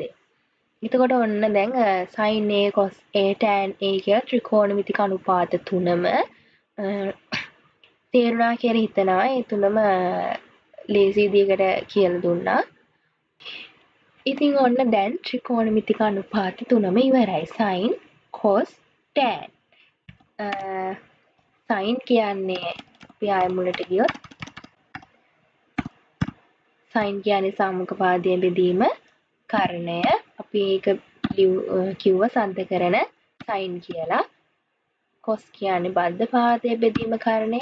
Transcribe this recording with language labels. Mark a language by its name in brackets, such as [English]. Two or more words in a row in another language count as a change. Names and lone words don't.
[Sinhala] එතකොට ඔන්න දැන් [English] sin A cos A tan A [Sinhala] කියලා ත්‍රිකෝණමිතික අනුපාත තුනම තේරුණා කියලා හිතනවා. ඒ තුනම ලේසි විදිහකට කියලා දුන්නා. ඉතින් ඔන්න දැන් ත්‍රිකෝණමිතික අනුපාත තුනම ඉවරයි. [English] sin cos tan. [Sinhala] sin කියන්නේ අපි ආයෙ මුලට ගියොත් sin කියන්නේ සම්මුඛ පාදයේ බෙදීම කර්ණය. අපි ඒක කිව්ව සද්ද කරන sin කියලා. cos කියන්නේ බද්ධ පාදයේ බෙදීම කර්ණය.